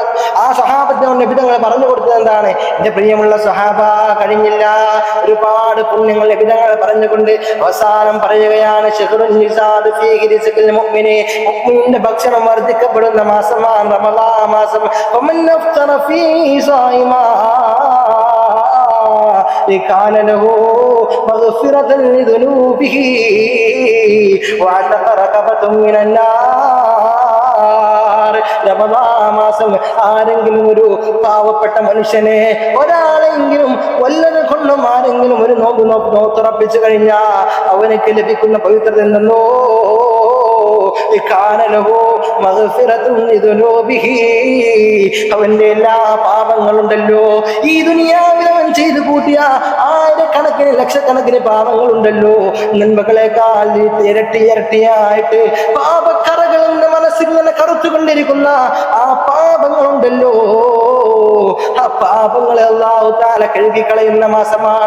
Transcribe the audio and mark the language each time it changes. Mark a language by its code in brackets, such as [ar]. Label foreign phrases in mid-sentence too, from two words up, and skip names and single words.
[ml] ആ സ്വഹാബത്തിനെ നബിതങ്ങളെ പറഞ്ഞു കൊടുത്തത് എന്താണ്? എന്റെ പ്രിയമുള്ള സ്വഹാബ, കഴിഞ്ഞില്ല, ഒരുപാട് പുണ്യങ്ങൾ നബിതങ്ങളെ പറഞ്ഞുകൊണ്ട് അവസാനം പറയുകയാണ്, മുഅ്മിനിന്റെ ഭക്ഷണം വർദ്ധിക്കപ്പെടുന്ന മാസമാണ് റമളാൻ മാസം. [ar] كان له مغفرة لذنوبه وعتق رقبة من النار. [ml] റമളാൻ മാസം ആരെങ്കിലും ഒരു പാവപ്പെട്ട മനുഷ്യനെ, ഒരാളെങ്കിലും വല്ലത് കൊണ്ടും ആരെങ്കിലും ഒരു നോമ്പ് തുറപ്പിച്ചു കഴിഞ്ഞാൽ അവനക്ക് ലഭിക്കുന്ന പവിത്രത എന്തെന്നോ, അവന്റെ എല്ലാ പാപങ്ങളുണ്ടല്ലോ, ഈ ദുനിയാവിൽ അവൻ ചെയ്തു കൂട്ടിയ ആയിരക്കണക്കിന് ലക്ഷക്കണക്കിന് പാപങ്ങളുണ്ടല്ലോ, നന്മകളെക്കാൾ ഇരട്ടിയായിട്ട് പാപക്കറകൾ എന്റെ മനസ്സിൽ നിന്ന് കറുത്തുകൊണ്ടിരിക്കുന്ന ആ പാപങ്ങളുണ്ടല്ലോ, ആ പാപങ്ങളെ [ar] الله تعالى [ml] കഴുകിക്കളയുന്ന മാസമാണ്.